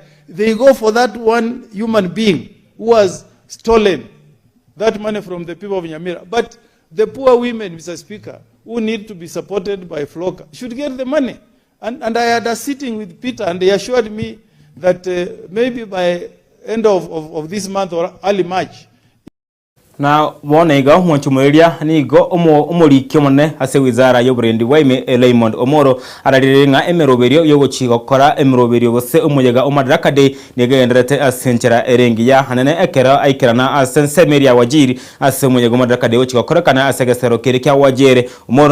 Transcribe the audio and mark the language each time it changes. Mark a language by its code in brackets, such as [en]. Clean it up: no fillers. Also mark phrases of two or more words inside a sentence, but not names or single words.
[en] They go for that one human being who has stolen that money from the people of Nyamira. But the poor women, Mr. Speaker, who need to be supported by FLOCA should get the money. And I had a sitting with Peter, and they assured me that maybe by end of this month or early March. [guz] Na wonega mwanchumuliria nigo umurikyo mone ase wizara y'oburendi waime Raymond Omoro ararirenga emeroberio yogochigokora emeroberio bose umuyega umadaraka de negenderete asenchera erengiya hanene ekera aikirana asensemeria wajiri ase umuyega umadaraka de ochigokora kana asegesero kirikya wajere Omoro